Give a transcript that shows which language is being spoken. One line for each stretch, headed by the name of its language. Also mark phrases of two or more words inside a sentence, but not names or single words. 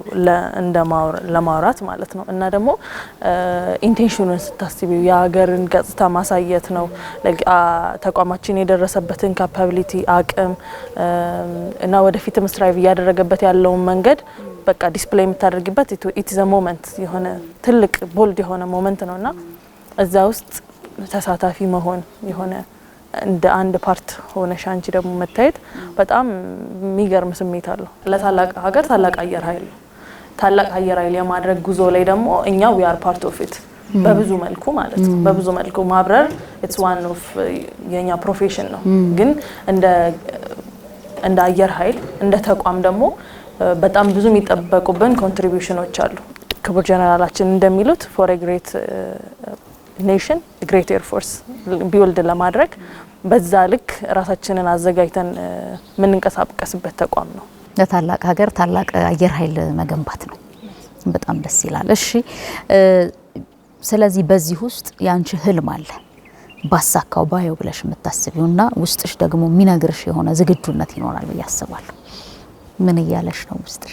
Amharic: ለማውራት ማለት ነው እና ደግሞ ኢንቴንሽኑን ስታስቢው የሀገርን ገጽታ ማሳየት ነው። ተቋማችን የደረሰበትን ካፓቢሊቲ አቅም እና ወደፊትም ስትራይቭ እያደረገበት ያለውን መንገድ በቃ ዲስፕሌይ የምታደርጊበት
English: it is a moment
Amharic: የሆነ ትልቅ ቦልድ የሆነ ሞመንት ነውና እዛ ውስጥ ተሳታፊ መሆን የሆነ እንደ አንድ ፓርት ሆነ ሻንቺ ደግሞ መታየት በጣም የሚገርም ስሜት አለው። ለታላቅ ሀገር ታላቅ አየር ኃይል የማድረግ ጉዞ ላይ ደግሞ እኛ
English: we are part of it
Amharic: በብዙ መልኩ ማለት ነው። በብዙ መልኩ ማብረር
English: it's one of
Amharic: የኛ ፕሮፌሽን ነው። ግን እንደ አየር ኃይል እንደ ተቋም ደግሞ በጣም ብዙ የሚጠበቁብን ኮንትሪቢዩሽኖች አሉ። ክቡር ጀነራላችን እንደሚሉት
English: for a great nation great air force build
Amharic: ለማድረግ በዛ ልክ ራሳችንን አዘጋጅተን ምንንቀሳቀስበት ተቋም ነው። ለታላቅ ሀገር ታላቅ አየር ኃይል መገንባት ነው። በጣም ደስ ይላል። እሺ ስለዚህ በዚህ ውስጥ ያንቺ ህልም አለ ባሳካው ባየው ብለሽ የምታስቢውና ውስጥሽ ደግሞ የሚነግርሽ የሆነ ዝግጁነት ይኖራል ብዬ አስባለሁ። ምን እያለሽ ነው ውስጥሽ?